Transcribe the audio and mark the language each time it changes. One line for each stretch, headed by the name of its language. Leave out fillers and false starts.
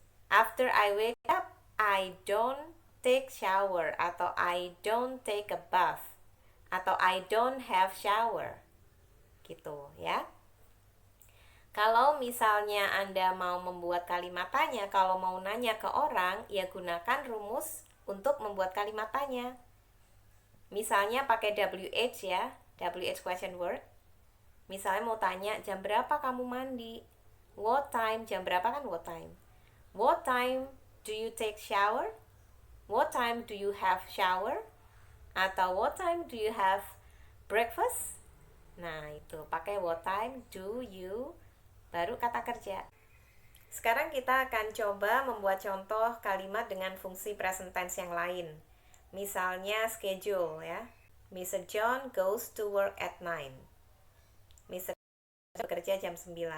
English: After I wake up, I don't take shower atau I don't take a bath atau I don't have shower.
Indonesian: Gitu ya. Kalau misalnya Anda mau membuat kalimat tanya, kalau mau nanya ke orang, ya gunakan rumus untuk membuat kalimat tanya. Misalnya pakai WH ya, WH question word. Misalnya mau tanya, jam berapa kamu mandi?
English: What time?
Indonesian: Jam berapa kan
English: what time? What time do you take shower? What time do you have shower? Atau what time do you have breakfast?
Indonesian: Nah, itu pakai
English: what time do you
Indonesian: baru kata kerja. Sekarang kita akan coba membuat contoh kalimat dengan fungsi present tense yang lain.
English: Misalnya schedule ya. Mr. John goes to work at 9. Mr. John
Indonesian: bekerja jam 9.